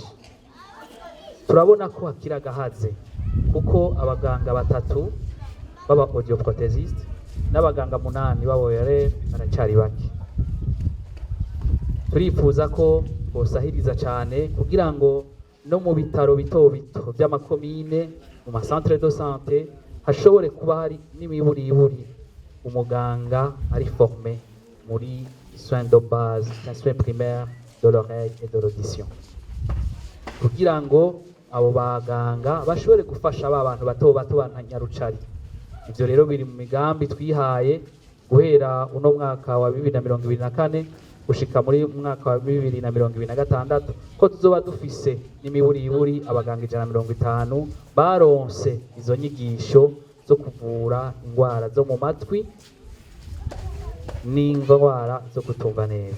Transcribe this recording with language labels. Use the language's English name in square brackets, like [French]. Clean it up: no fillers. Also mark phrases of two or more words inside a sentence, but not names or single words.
[Rundi] Turabona ko hakira gahaze kuko abaganga batatu baba audioprothesist n'abaganga 8 baba ORR baracari bake. Turifuza ko bosahiriza cyane kugira ngo no mu bitaro bito bito by'amakomine mu ma [French] centre de santé [Rundi] hashobore kuba hari n'imiburiburi umuganga ari formé muri [French] soins de base, soins primaires de l'oreille et de l'audition, [Rundi] kugira ngo abo baganga bashobore gufasha abantu bato bato banyarucari. Ivyo rero biri mu migambi twihaye guhera uno mwaka wa 2024 gushika muri mwaka wa 2026 ko tuzoba dufise n'imiburiburi abaganga 150 baronse izo nyigisho zo kuvura indwara zo mu matwi n'indwara zo kutumva neza.